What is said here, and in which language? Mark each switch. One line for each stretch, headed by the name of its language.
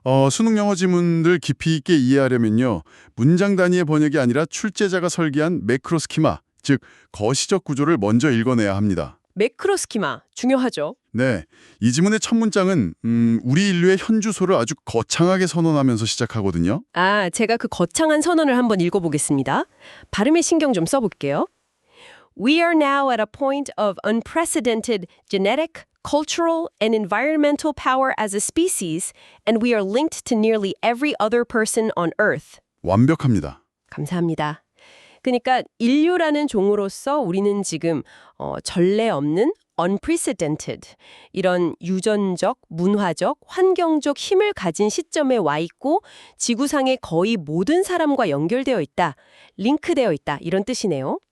Korean: 수능 영어 지문들 깊이 있게 이해하려면요. 문장 단위의 번역이 아니라 출제자가 설계한 매크로 스키마, 즉 거시적 구조를 먼저 읽어내야 합니다. 매크로 스키마, 중요하죠. 네, 이 지문의 첫 문장은 우리 인류의 현주소를 아주 거창하게 선언하면서 시작하거든요. 아, 제가 그 거창한 선언을 한번 읽어보겠습니다. 발음에 신경 좀 써볼게요.
English: We are now at a point of unprecedented genetic, cultural, and environmental power as a species, and we are linked to nearly every other person on Earth.
Korean: 완벽합니다. 감사합니다. 그러니까 인류라는 종으로서 우리는 지금 전례 없는 unprecedented, 이런 유전적, 문화적, 환경적 힘을 가진 시점에 와 있고 지구상의 거의 모든 사람과 연결되어 있다, 링크되어 있다, 이런 뜻이네요.